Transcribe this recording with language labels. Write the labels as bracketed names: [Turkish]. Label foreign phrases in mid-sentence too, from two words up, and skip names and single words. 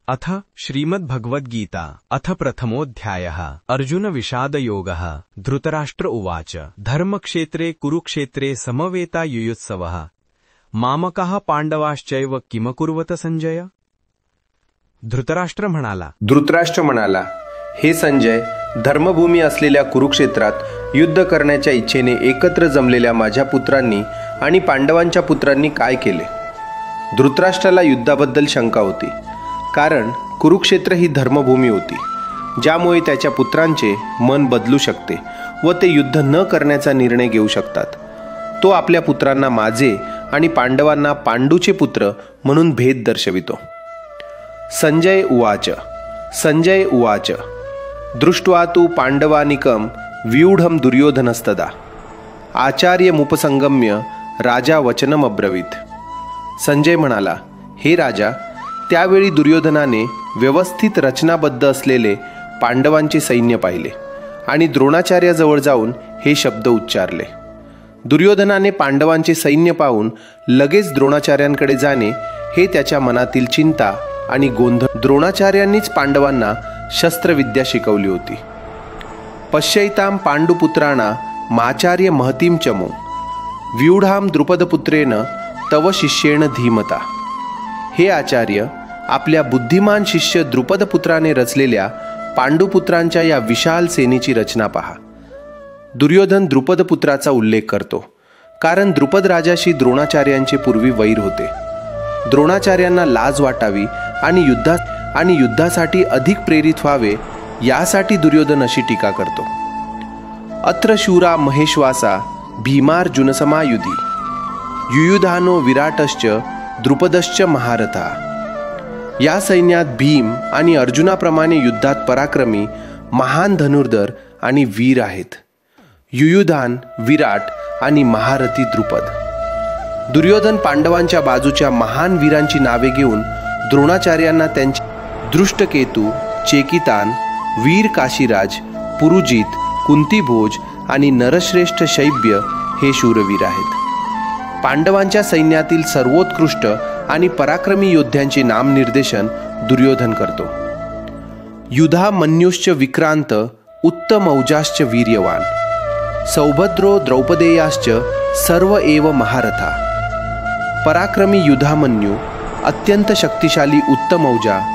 [Sanskrit] अथ श्रीमद्भगवद्गीता अथ प्रथमोऽध्यायः अर्जुन विषादयोगः। धृतराष्ट्र उवाच धर्मक्षेत्रे कुरुक्षेत्रे समवेतायुयुत्सवः मामकाः पांडवाश्चैव किमकुर्वत संजय। [Marathi] धृतराष्ट्र म्हणाला, हे संजय, धर्मभूमी असलेल्या कुरुक्षेत्रात युद्ध करण्याच्या इच्छेने एकत्र जमलेल्या माझ्या पुत्रांनी आणि पांडवांच्या पुत्रांनी काय केले? धृतराष्ट्राला युद्धाबद्दल शंका होती, कारण कुरुक्षेत्र ही धर्मभूमी होती, ज्यामुळे त्याच्या पुत्रांचे मन बदलू शकते व ते युद्ध न करण्याचा निर्णय घेऊ शकतात. तो आपल्या पुत्रांना माझे आणि पांडवांना पांडूचे पुत्र म्हणून भेद दर्शवितो. [Sanskrit] संजय उवाच दृष्ट्वा तु पांडवानिकं व्यूढं दुर्योधनस्तदा आचार्यमुपसंगम्य राजा वचनमब्रवीत. [Marathi] संजय म्हणाला, हे राजा, त्यावेळी दुर्योधनाने व्यवस्थित रचनाबद्ध असलेले पांडवांचे सैन्य पाहिले आणि द्रोणाचार्याजवळ जाऊन हे शब्द उच्चारले. दुर्योधनाने पांडवांचे सैन्य पाहून लगेच द्रोणाचार्यांकडे जाणे हे त्याच्या मनातील चिंता आणि गोंधळ. द्रोणाचार्यांनीच पांडवांना शस्त्रविद्या शिकवली होती. [Sanskrit] पश्यैतां पांडुपुत्राणा माचार्य महतीं चमो व्यूढां द्रुपदपुत्रेण तव शिष्येण धीमता. [Marathi] हे आचार्य, आपल्या बुद्धिमान शिष्य द्रुपदपुत्राने रचलेल्या पांडुपुत्रांच्या या विशाल सेनेची रचना पहा. दुर्योधन द्रुपदपुत्राचा उल्लेख करतो, कारण द्रुपद राजाशी द्रोणाचार्यांचे पूर्वी वैर होते. द्रोणाचार्यांना लाज वाटावी आणि युद्धासाठी अधिक प्रेरित व्हावे, यासाठी दुर्योधन अशी टीका करतो. [Sanskrit] अत्र शूरा महेश्वासा भीमार्जुनसमायुधी युयुधानो विराटश्च द्रुपदश्च महारथा. [Marathi] या सैन्यात भीम आणि अर्जुनाप्रमाणे युद्धात पराक्रमी महान धनुर्धर आणि वीर आहेत. युयुधान, विराट आणि महारथी द्रुपद. दुर्योधन पांडवांच्या बाजूच्या महान वीरांची नावे घेऊन द्रोणाचार्यांना त्यांचे दृष्टकेतू, चेकितान, वीर काशीराज, पुरुजित, कुंतीभोज आणि नरश्रेष्ठ शैब्य हे शूरवीर आहेत. पांडवांच्या सैन्यातील सर्वोत्कृष्ट आणि पराक्रमी योद्ध्यांचे नामनिर्देशन दुर्योधन करतो. [Sanskrit] युधा मन्युश्च विक्रांत उत्तमौजाश्च वीर्यवान सौभद्रो द्रौपदेयाश्च सर्व एव महारथा. [Marathi] पराक्रमी युधामन्यू, अत्यंत शक्तिशाली उत्तमौजा